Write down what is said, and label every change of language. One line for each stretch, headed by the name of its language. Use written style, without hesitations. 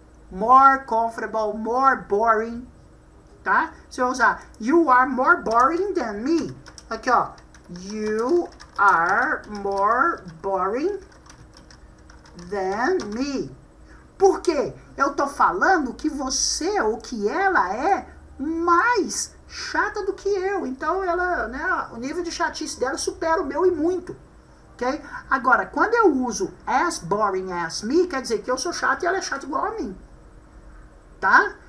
English: More comfortable, more boring.
Portuguese: Tá? Você vai usar
English: you are more boring than me.
Portuguese: Aqui, ó.
English: You are more boring than me.
Portuguese: Por quê? Eu tô falando que você ou que ela é mais chata do que eu. Então, ela, né, o nível de chatice dela supera o meu e muito. Ok? Agora, quando eu uso
English: as boring as me,
Portuguese: quer dizer que eu sou chato e ela é chata igual a mim. Tá?